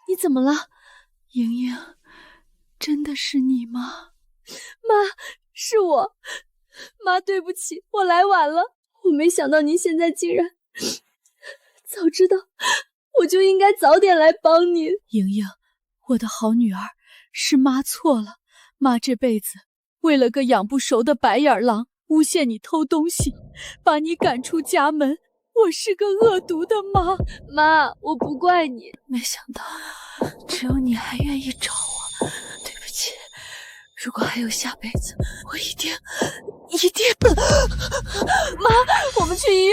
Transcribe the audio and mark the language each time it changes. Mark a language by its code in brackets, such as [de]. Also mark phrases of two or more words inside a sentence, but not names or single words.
[zh] 怎么了？莹莹，真的是你吗？妈，是我。妈，对不起，我来晚了。我没想到您现在竟然……早知道，我就应该早点来帮您。莹莹，我的好女兒，是媽錯了。媽這輩子為了個養不熟的白眼狼，誣陷你偷東西，把你趕出家門。我是個惡毒的媽。媽，我不怪你。沒想到，只有你還願意找我。對不起，如果還有下輩子，我一定……媽，我們去醫院。